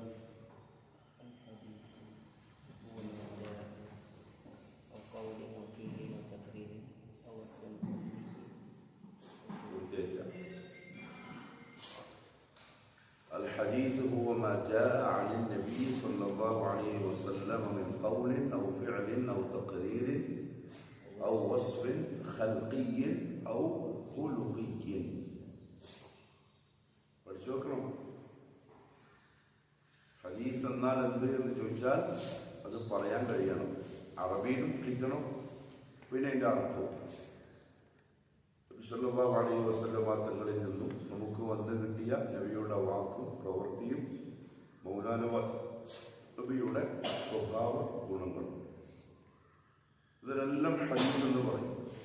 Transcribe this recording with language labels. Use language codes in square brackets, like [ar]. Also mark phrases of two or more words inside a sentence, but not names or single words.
[ar] الحديث هو ما جاء عن النبي صلى الله عليه وسلم من قول أو فعل أو تقرير أو وصف خلقي أو خلقي. [ml] പഠിച്ചോക്കണം. ഹദീസ് എന്നാൽ എന്ത് എന്ന് ചോദിച്ചാൽ അത് പറയാൻ കഴിയണം, അറബിയിലും പഠിക്കണം, പിന്നെ അതിൻ്റെ അർത്ഥവും. [ar] صلى الله عليه وسلم [ml] തങ്ങളിൽ നിന്നും നമുക്ക് വന്നു കിട്ടിയ നബിയുടെ വാക്കും പ്രവൃത്തിയും മൗലാന നബിയുടെ സ്വഭാവ ഗുണങ്ങളും, ഇതിനെല്ലാം ഹദീസ് എന്ന് പറയും.